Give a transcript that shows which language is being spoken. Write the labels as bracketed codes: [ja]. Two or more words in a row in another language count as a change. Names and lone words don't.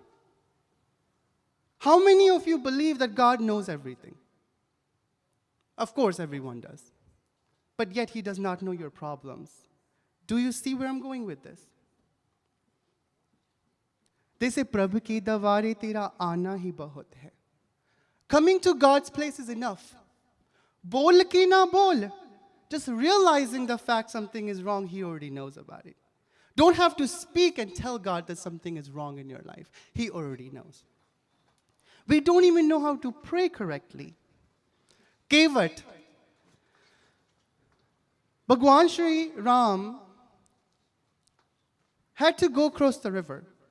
[en] How many of you believe that God knows everything? Of course, everyone does. But yet He does not know your problems. Do you see where I'm going with this? They say, [hi] प्रभु की द्वारे तेरा आना ही बहुत है. [en] Coming to God's place is enough. [hi] बोल कि न बोल. [en] Just realizing the fact something is wrong, He already knows about it. Don't have to speak and tell God that something is wrong in your life. He already knows. We don't even know how to pray correctly. Kevat. Bhagwan Shri Ram had to go across the river.